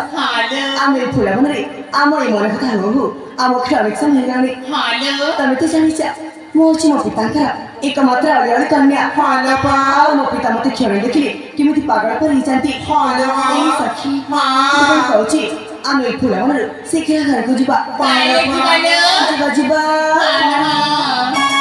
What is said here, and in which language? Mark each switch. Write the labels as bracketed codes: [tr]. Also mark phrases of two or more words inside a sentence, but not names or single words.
[or] हालो ଆମେ ଫୁଲବନରେ ଆମ ଏଇ ମନ କଥା ହଉ ଆମ କ୍ଷଣିକ ହେଇଗଲାଣି हालो ତମେ ତ ଜାଣିଛ ମୁଁ ହେଉଛି ମୋ ପିତାଙ୍କର ଏକମାତ୍ର ଅଳିଅଳି କନ୍ୟା हालो बा ଆଉ ମୋ ପିତା ମୋତେ କ୍ଷଣି ଦେଖିଲେ କେମିତି ପାଗଳ ପରି ହେଇଯାନ୍ତି ହାलो ଏଇ ସଖୀ ହଁ ମୁଁ କହୁଛି ଆମେ ଏଇ ଫୁଲବନରୁ ଶୀଘ୍ର ଘରକୁ ଯିବା ତାହେଲେ ଯିବାଲୋ ଯିବା ହଁ